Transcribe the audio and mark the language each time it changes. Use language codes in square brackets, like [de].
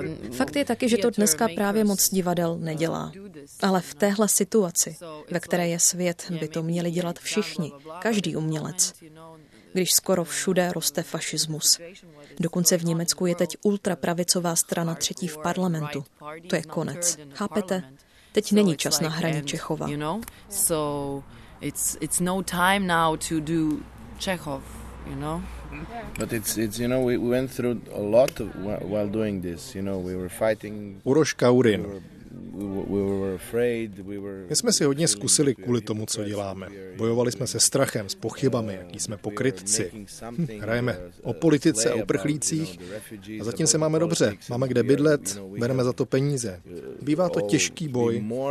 [cs] Fakt je taky, že to dneska právě moc divadel nedělá. Ale v téhle situaci, ve které je svět, by to měli dělat všichni, každý umělec. Když skoro všude roste fašismus. Dokonce v Německu je teď ultrapravicová strana třetí v parlamentu. To je konec. Chápete? Teď není čas na hraní Čechova. [en] It's no time now to do Chekhov, you know. But it's you know we went through a lot while doing this, you know, we were fighting. Uroš Kaurin. We were afraid, we were. [cs] My jsme si hodně zkusili kvůli tomu, co děláme. Bojovali jsme se strachem, s pochybami, jaký jsme pokrytci. Hrajeme o politice, o uprchlících. A zatím se máme dobře. Máme kde bydlet, bereme za to peníze. Bývá to těžký boj.